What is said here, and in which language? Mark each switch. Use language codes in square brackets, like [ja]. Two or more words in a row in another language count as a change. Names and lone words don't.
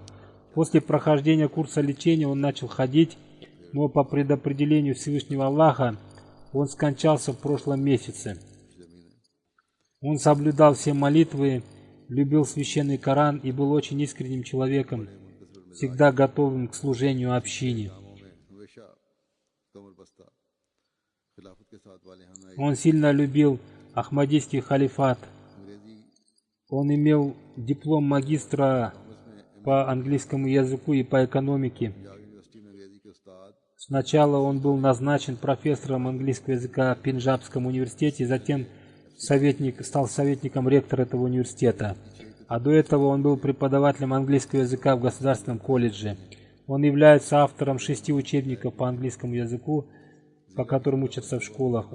[ru] После прохождения курса лечения он начал ходить, но по предопределению Всевышнего Аллаха он скончался в прошлом месяце. Он соблюдал все молитвы, любил священный Коран и был очень искренним человеком, всегда готовым к служению общине. [hi] हमेशा कमर बस्ता खिलाफत के साथ वाले हम [ru] Он сильно любил Ахмадийский халифат. [hi] अंग्रेजी [ru] Он имел диплом магистра по английскому языку и по экономике. [hi] पंजाब यूनिवर्सिटी में अंग्रेजी के उस्ताद, [ru] Сначала он был назначен профессором английского языка в Пенджабском университете, затем стал советником ректора этого университета. А до этого он был преподавателем английского языка в Государственном колледже. Он является автором 6 учебников по английскому языку, по которым учатся в школах.